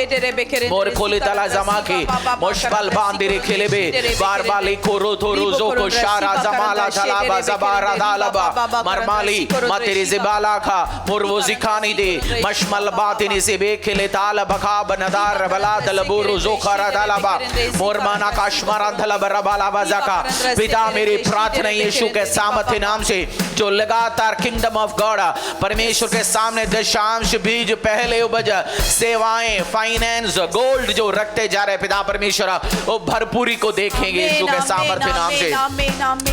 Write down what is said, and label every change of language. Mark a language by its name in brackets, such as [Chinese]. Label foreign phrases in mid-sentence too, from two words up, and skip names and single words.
[Hindi] मोर खोली तला जमाके मुशबल बांदिरे खेलेबे बारबाली कोरो थोरो जोको शारा जमाला थलाबा जबारा दालबा मरमाली मतेरे जिबाला खा मुरवो जिखानी दे मशमल बातिनी से बेखेले ताल बखा बनदार बला दलबुरु जोखरा दालबा मोरमाना काश्मरा दलब रबाला बजाका। पिता मेरी प्रार्थना यीशु के सामर्थ्य नाम से जो लगातार [English] Kingdom of God [Hindi] परमेश्वर के सामने दशांश बीज पहले उपज सेवाएं [English] finance gold [Hindi] जो रखते जा रहे पिता परमेश्वर वो भरपूरी को देखेंगे यीशु के सामर्थ्य नाम से।